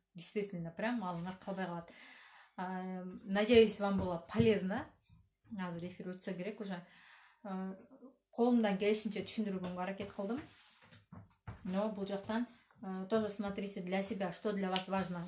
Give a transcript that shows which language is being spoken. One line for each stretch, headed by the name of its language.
Russian: Действительно, прям
Kyrgyz: алыңар калбай калат.
Russian: Надеюсь, вам было полезно.
Kyrgyz: Азыр эфир өтсө керек уже. Колумдан келишинче түшүндүргөнгө аракет кылдым.
Russian: Но
Kyrgyz: бул жактан
Russian: тоже смотрите для себя, что для вас важно.